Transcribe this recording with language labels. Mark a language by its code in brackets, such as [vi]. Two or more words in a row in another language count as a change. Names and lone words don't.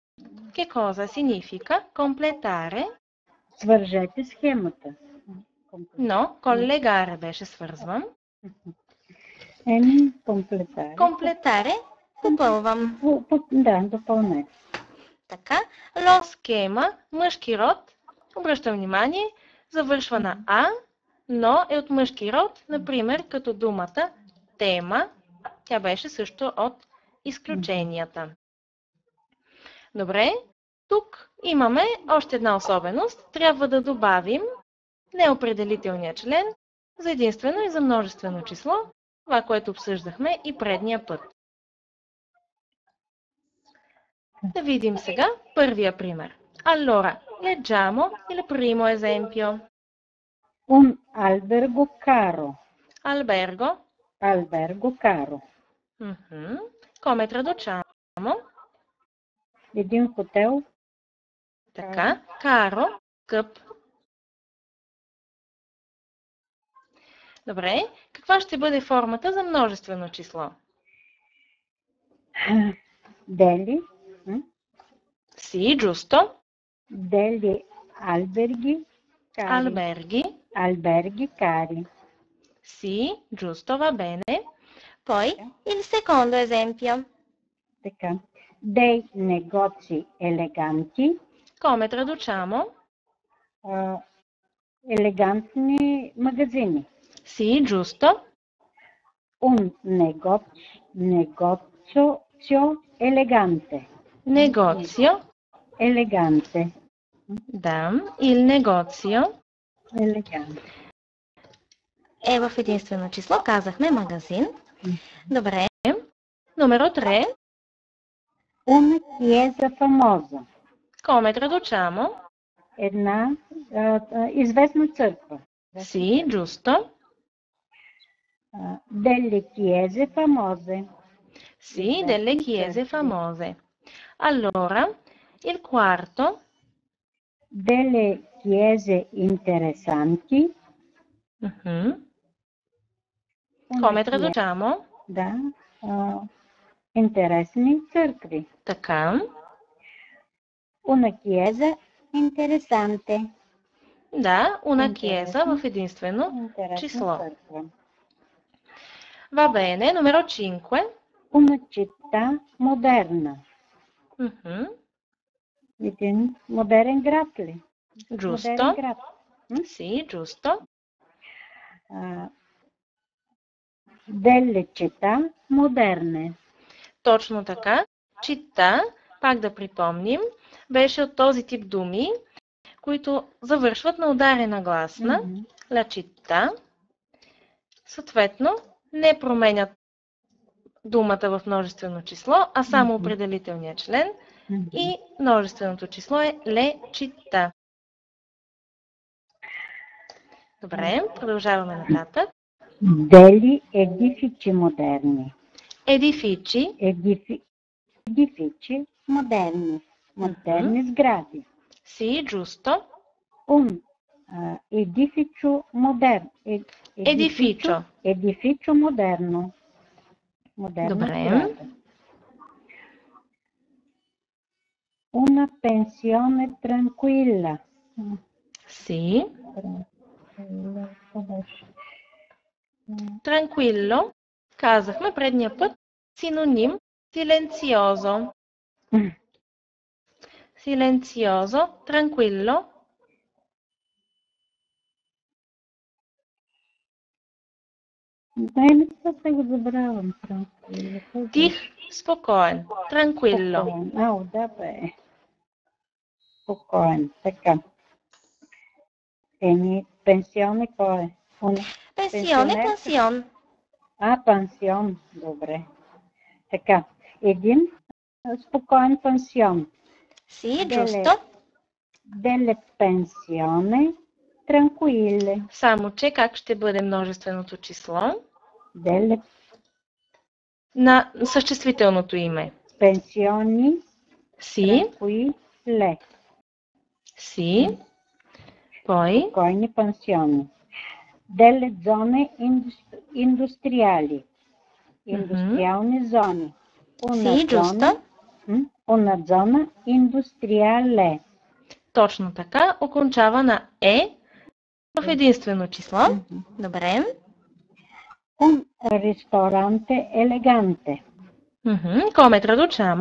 [it] Che cosa significa completare? [bg] Свържете схемата. [it] No, collegare [bg] беше свързвам. Комплетаре. Completare попълвам. Да, допълнете. Така, [it] lo schema, [bg] мъжки род, обръщам внимание, завършва на А, но е от мъжки род, например, като думата тема, тя беше също от изключенията. Добре, тук имаме още една особеност. Трябва да добавим неопределителния член за единствено и за множествено число, това, което обсъждахме и предния път. Да видим сега първия пример. [it] Allora, leggiamo il primo esempio. Un albergo caro. Albergo. Albergo caro. Come traduciamo? [bg] Един хотел. Така, каро, скъп. Добре, каква ще бъде формата за множествено число? Дели. [it] Sì, giusto. Degli alberghi cari. Alberghi. Alberghi cari. Sì, giusto, va bene. Poi il secondo esempio. Така. Dei negozi eleganti. Come traduciamo? [bg] Елегантни магазини. [it] Sì, giusto. Un negozio elegante. Negozio. Elegante. Да, il negozio. Elegante. [bg] Е в единствено число, казахме магазин. Добре. Номеро 3. [it] Una chiesa famosa. Come traduciamo? [bg] Една известна църква. [it] Sì, giusto. Delle chiese famose. Sì, delle chiese famose. Allora, il quarto. Delle chiese interessanti. Come traduciamo? [bg] Да. Интересни църкви. Така. [it] Una chiesa interessante. [bg] Да, [it] una chiesa [bg] в единствено число. Църква. [it] Va bene, numero 5. Una città moderna. [bg] Един модерен град ли? [it] Giusto. [bg] Модерен град. [it] Sì, giusto. Delle città moderne. [bg] Точно така. Чита, пак да припомним, беше от този тип думи, които завършват на ударена гласна. [it] La città. [bg] Съответно, не променят думата в множествено число, а само определителния член. И множественото число е [it] le città. [bg] Добре, продължаваме нататък. [it] Degli edifici moderni. Edifici. Edifici moderni. [bg] Модерни сгради. [it] Sì, giusto. Un edificio moderno. Edificio moderno. [bg] Добре. [it] Una pensione tranquilla. Sì. Tranquillo. [bg] Казахме предния път. Синоним. [it] Silenzioso. Silenzioso. Tranquillo. [bg] Не се го забравям. Тих, спокоен. Tranquillo. Да, бе. Спокоен. Така. Пенсионе кой е? Пенсионе, пансион. Пансион. Добре. Така. Един спокоен пансион. [it] Sì, giusto. Delle pensione tranquille. [bg] Само че как ще бъде множественото число? [it] Delle... [bg] На съществителното име. [it] Pensioni. Sì. Tranquille. Sì. Poi? [bg] Спокойни пансиони. [it] Delle zone industriali. [bg] Индустриални зони. [it] Sì, giusto. Una zona industriale. [bg] Точно така. Окончава на Е в единствено число. Добре. [it] Un ristorante elegante. Come traduciamo?